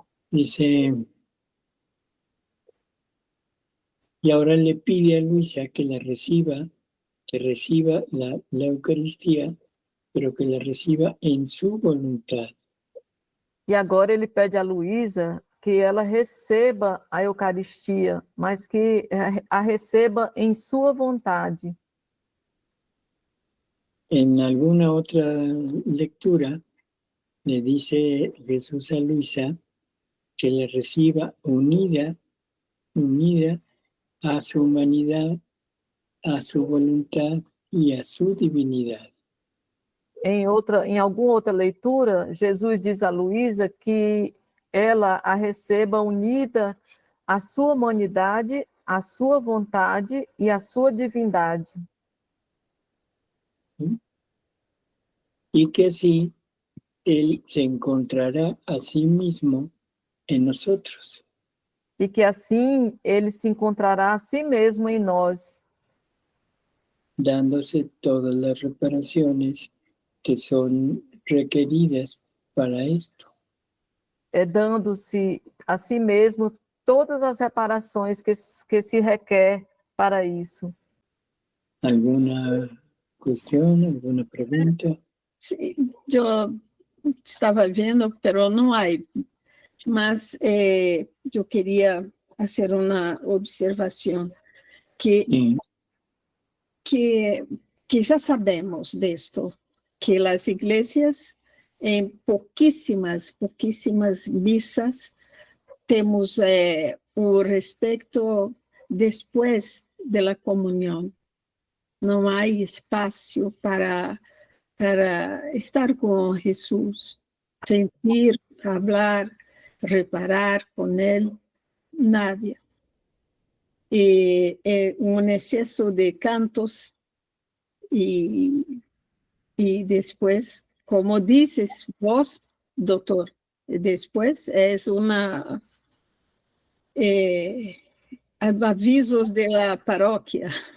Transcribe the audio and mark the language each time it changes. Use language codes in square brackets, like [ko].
[es] Dice, y ahora le pide a Luisa que reciba la Eucaristía, pero que la reciba en su voluntad. [pt] E agora ele pede a Luísa que ela receba a Eucaristia, mas que a receba em sua vontade. [es] En alguna otra lectura le dice Jesús a Luisa que la reciba unida a su humanidad, a su voluntad y a su divinidad. [pt] Em alguma outra leitura, Jesus diz a Luísa que ela a receba unida à sua humanidade, à sua vontade e à sua divindade. [es] Y que así Él se encontrará a sí mismo en nosotros. [pt] E que assim ele se encontrará a si mesmo em nós, [es] dándose todas las reparaciones que son requeridas para esto. [pt] Dando-se a si mesmo todas as reparações que se requer para isso. [es] ¿Alguna cuestión, alguna pregunta? Sí, yo estaba viendo, pero no hay. Mas yo quería hacer una observación que, Sí. que ya sabemos de esto, que las iglesias en [pt] pouquíssimas [es] misas [pt] temos o respeito [es] después de la comunión. [pt] Não há espaço para estar com Jesús, [es] sentir, hablar, reparar con él, nadie. Un exceso de cantos y después, como dices vos, doctor, después es una avisos de la parroquia.